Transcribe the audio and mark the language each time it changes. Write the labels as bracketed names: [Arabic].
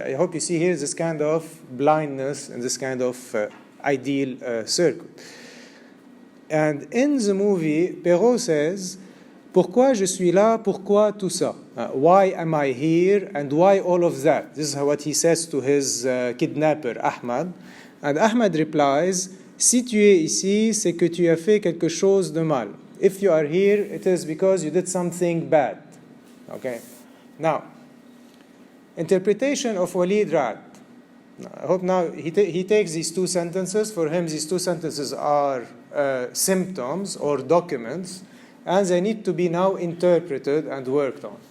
[English] I hope you see here this kind of blindness and this kind of ideal circle. And in the movie, Perrault says, [French] "Pourquoi je suis là? Pourquoi tout ça? [English] Why am I here? And why all of that?" This is what he says to his kidnapper, Ahmad. And Ahmad replies, [French] "Si tu es ici, c'est que tu as fait quelque chose de mal. [English] If you are here, it is because you did something bad." Okay? Now, interpretation of Walid Raad. I hope now he takes these two sentences. For him, these two sentences are symptoms or documents, and they need to be now interpreted and worked on.